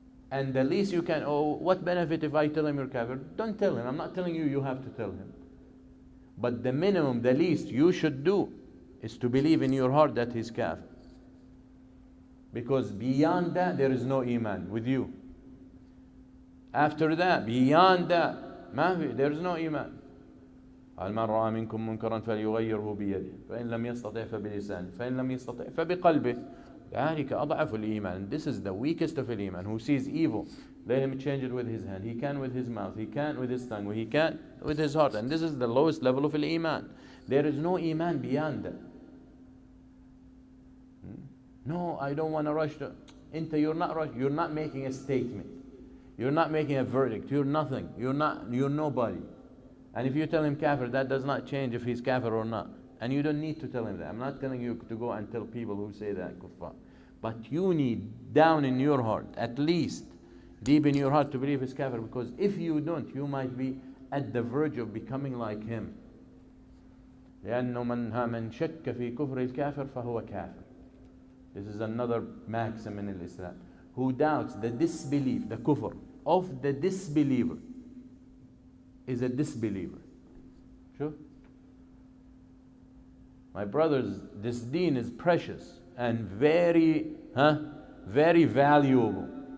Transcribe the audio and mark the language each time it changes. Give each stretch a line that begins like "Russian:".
English: And the least you can, what benefit if I tell him you're kafir? Don't tell him. I'm not telling you you have to tell him. But the minimum, the least you should do is to believe in your heart that he's kafir. Because beyond that, there is no iman with you. After that, beyond that, there is no iman.
Arabic: قال من رأى منكم منكرا فليغيره بيده فإن لم يستطع فبلسانه فإن لم يستطع فبقلبه ذلك أضعف الإيمان.
English: This is the weakest of الإيمان. Who sees evil, let him change it with his hand. He can with his mouth. He can't with his tongue. He can't with his heart. And this is the lowest level of الإيمان. There is no iman beyond that. No, I don't want to rush to. You're not rush. You're not making a statement. You're not making a verdict. You're nothing. You're nobody. And if you tell him kafir, that does not change if he's kafir or not. And you don't need to tell him that. I'm not telling you to go and tell people who say that kuffar. But you need down in your heart, at least deep in your heart, to believe he's kafir. Because if you don't, you might be at the verge of becoming like him.
Arabic: لأنه من شك في كفر الكافر فهو كافر.
English: This is another maxim in Islam. Who doubts the disbelief, the kufr of the disbeliever, is a disbeliever. Sure? My brothers, this deen is precious and very valuable.